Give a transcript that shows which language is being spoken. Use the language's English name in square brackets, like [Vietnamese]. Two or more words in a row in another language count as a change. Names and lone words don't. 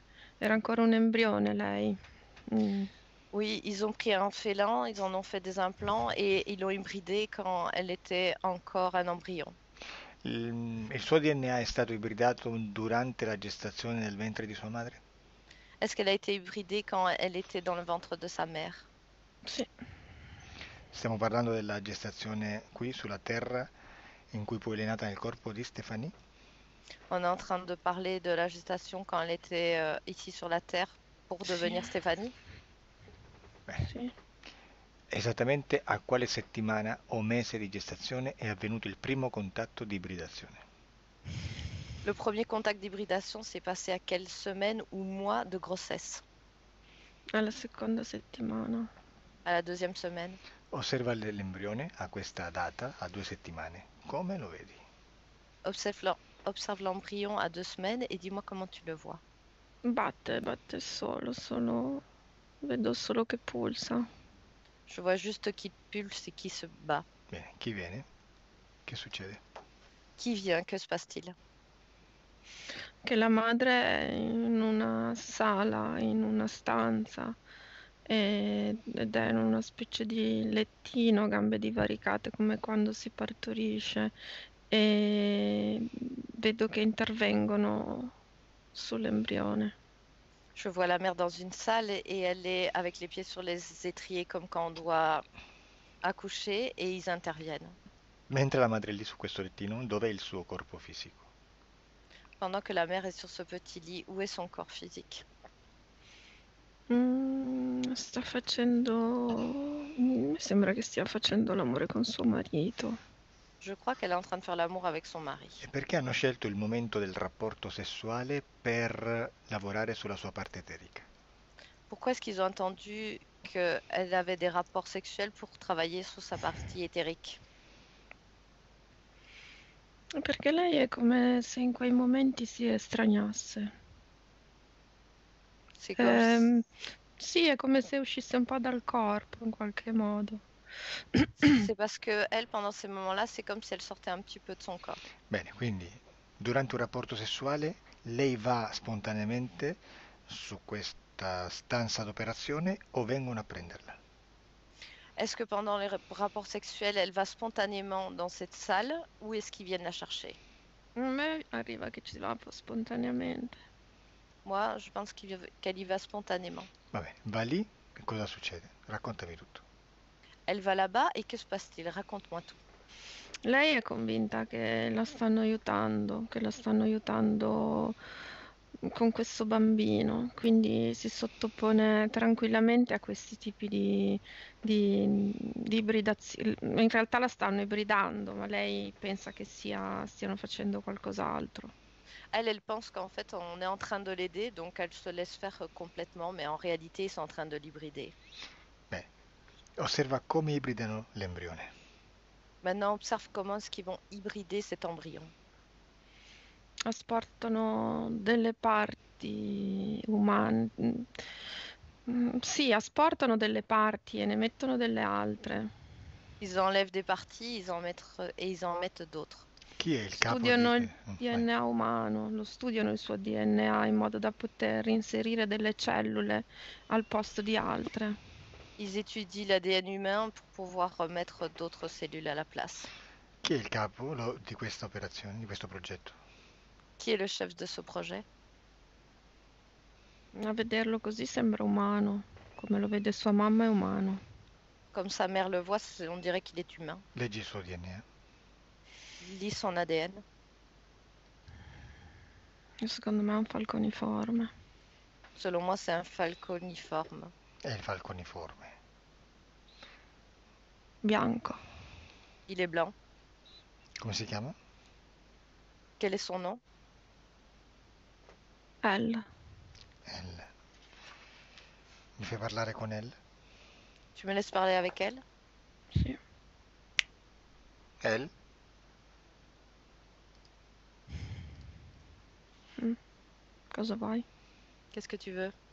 [Italian] Era ancora un embrione lei. Mm. [French] Oui, ils ont pris un félin, ils en ont fait des implants et ils l'ont hybridé quand elle était encore un embryon. [Italian] Il suo DNA è stato ibridato durante la gestazione nel ventre di sua madre? [French] Est-ce qu'elle a été hybridée quand elle était dans le ventre de sa mère? [Italian] Sì, Stiamo parlando della gestazione qui sulla Terra in cui poi è nata nel corpo di Stefani? [French] On est en train de parler de la gestation quand elle était ici sur la Terre pour devenir [Italian] sì, [French] Stéphanie. [Italian] Beh, sì. esattamente a quale settimana o mese di gestazione è avvenuto il primo contatto di ibridazione? [French] Le premier contact d'hybridation s'est passé à quelle semaine ou mois de grossesse? [Italian] Alla seconda settimana. [French] À la deuxième semaine. [Italian] Osserva l'embrione a questa data, a 2 settimane. Come lo vedi? [French] Observe l'embryon à 2 semaines et dis-moi comment tu le vois. [Italian] Batte solo, vedo solo che pulsa. [French] Je vois juste qu'il pulse et qu'il se bat. [Italian] Bene, chi viene? Che succede? [French] Qui vient? Que se passe-t-il? [Italian] Che la madre è in una sala, in una stanza, ed è in una specie di lettino, gambe divaricate, come quando si partorisce, e vedo che intervengono sull'embrione. [French] Je vois la mère dans une salle et elle est avec les pieds sur les étriers comme quand on doit accoucher et ils interviennent. [Italian] Mentre la madre è lì su questo lettino, dov'è il suo corpo fisico? [French] Pendant que la mère est sur ce petit lit, où est son corps physique? [Italian] Sta facendo... Mi sembra che stia facendo l'amore con suo marito. [French] Je crois qu'elle est en train de faire l'amour avec son mari. [Italian] E perché hanno scelto il momento del rapporto sessuale per lavorare sulla sua parte eterica? [French] Pourquoi est-ce qu'ils ont entendu qu'elle avait des rapports sexuels pour travailler sur sa partie éthérique? [Italian] Perché lei è come se in quei momenti si estraniasse. [French] C'est comme [Italian] Sì, è come se uscisse un po' dal corpo in qualche modo. [French] c'est parce que elle, pendant ces moments-là, c'est comme si elle sortait un petit peu de son corps. [Italian] Bene, quindi durante un rapporto sessuale lei va spontaneamente su questa stanza d'operazione o vengono a prenderla? [French] Est-ce que pendant les rapports sexuels, elle va spontanément dans cette salle ou est-ce qu'ils viennent la chercher? [Italian] A me arriva che ci va un po' spontaneamente. [French] Moi, je pense qu'elle y va spontanément. [Italian] Va bene, va lì e cosa succede? Raccontami tutto. [French] Elle va là-bas et que se passe-t-il? Raconte-moi tout. [Italian] Lei è convinta che la stanno aiutando con questo bambino, quindi si sottopone tranquillamente a questi tipi di ibridazione. In realtà la stanno ibridando, ma lei pensa che stiano facendo qualcos'altro. [French] Elle pense qu'en fait, on est en train de l'aider, donc elle se laisse faire complètement, mais en réalité, ils sont en train de l'hybrider. [Italian] Beh, osserva come ibridano l'embrione. [French] Maintenant, observe comment est-ce qu'ils vont hybrider cet embryon. [Italian] Asportano delle parti umane. Sì, asportano delle parti e ne mettono delle altre. [French] Ils enlèvent des parties, ils en mettent d'autres. [Italian] Chi è il capo Studiano di... il vai. DNA umano, lo studiano il suo DNA in modo da poter inserire delle cellule al posto di altre. [French] Ils étudient l'ADN humain pour pouvoir remettre d'autres cellules à la place. [Italian] Chi è il capo di questa operazione, di questo progetto? [French] Qui est le chef de ce projet? [Italian] A vederlo così sembra umano, come lo vede sua mamma è umano. [French] Comme sa mère le voit, on dirait qu'il est humain. [Italian] Leggi il suo DNA. [French] Il lit son ADN. [Italian] Secondo me è un falconiforme. [French] Selon moi, c'est un falconiforme. [Italian] È il falconiforme. Bianco. [French] Il est blanc. [Italian] Come si chiama? [French] Quel est son nom? [Italian] Elle. [French] Elle. [Italian] Mi fai parlare con Elle? [French] Tu me laisses parler avec elle? [Italian] Sì. Elle? Cosa vuoi? [French] Qu'est-ce que tu veux?